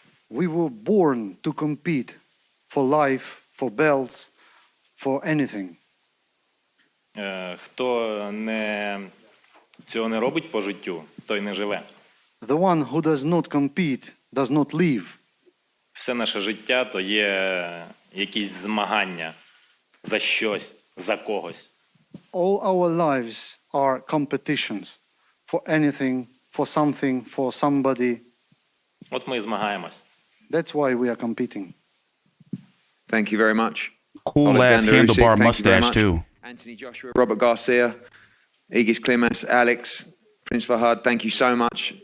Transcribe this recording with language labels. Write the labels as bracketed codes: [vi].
[en] We were born to compete for life, for belts, for anything. [uk] Хто цього не робить по життю, той не живе. [en] The one who does not compete does not live. [uk] Все наше життя то є якісь змагання за щось, за когось. [en] All our lives are competitions for anything, for something, for somebody. [uk] От ми і змагаємось. [en] That's why we are competing. Thank you very much. Cool ass handlebar mustache too. Anthony Joshua, Robert Garcia, Igis Klimas, Alex, Prince Fahad, thank you so much.